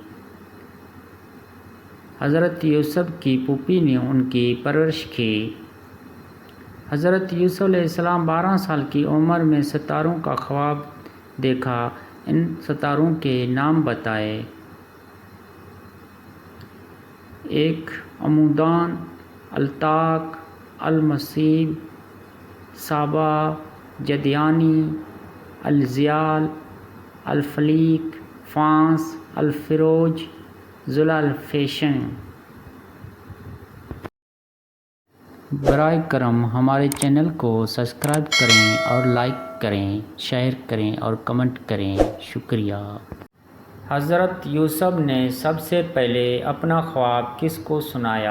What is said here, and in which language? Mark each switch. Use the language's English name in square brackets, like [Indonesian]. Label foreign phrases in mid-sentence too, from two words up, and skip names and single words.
[Urdu] حضرت یوسف کی پھوپھی نے ان کی پرورش کی۔ حضرت یوسف علیہ السلام 12 سال کی عمر میں ستاروں کا خواب دیکھا، ان ستاروں کے نام بتائے۔ 1 عمودان، الطاق، المصیب، صابا، جدیانی، الزیال، الفلیق، فانس، الفروج، ذوالفیشن۔ برائے کرم ہمارے چینل کو سبسکرائب کریں اور لائک کریں، شیئر کریں اور کمنٹ کریں۔ شکریہ۔ حضرت یوسف نے سب سے پہلے اپنا خواب کس کو سنایا؟